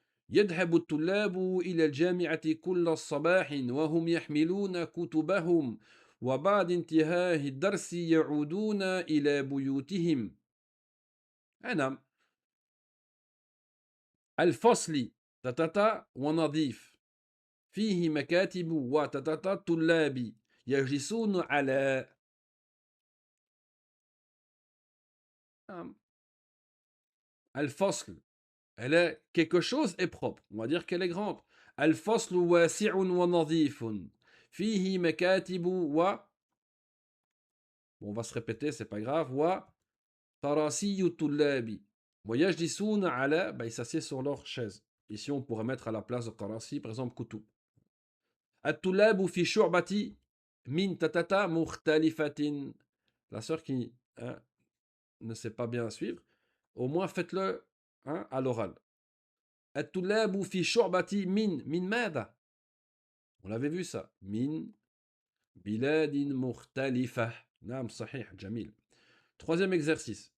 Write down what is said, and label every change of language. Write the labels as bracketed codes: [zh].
[ar] يذهب الطلاب إلى الجامعة كل الصباح وهم يحملون كتبهم وبعد انتهاء الدرس يعودون إلى بيوتهم. نعم. الفصل تتتا ونظيف فيه مكاتب وتتتا طلاب يجلسون على. نعم. [fr] الفصل, elle est quelque chose est propre. On va dire qu'elle est grande. [ar] الفصل واسع ونظيف فيه مكاتب [fr] on va se répéter, c'est pas grave. [ar] وكراسي الطلاب ويجلسون على, [fr] ils s'assiedent sur leur chaise. Ici, on pourrait mettre à la place de karasi, par exemple, كتب. [ar] الطلاب في شعبة من تتتا مختلفة. [fr] La sœur qui ne sait pas bien suivre, au moins faites-le à l'oral. [ar] الطلاب في شعبة من ماذا? [fr] On l'avait vu ça. [ar] من بلاد مختلفة. نعم صحيح, جميل. [fr] Troisième exercice.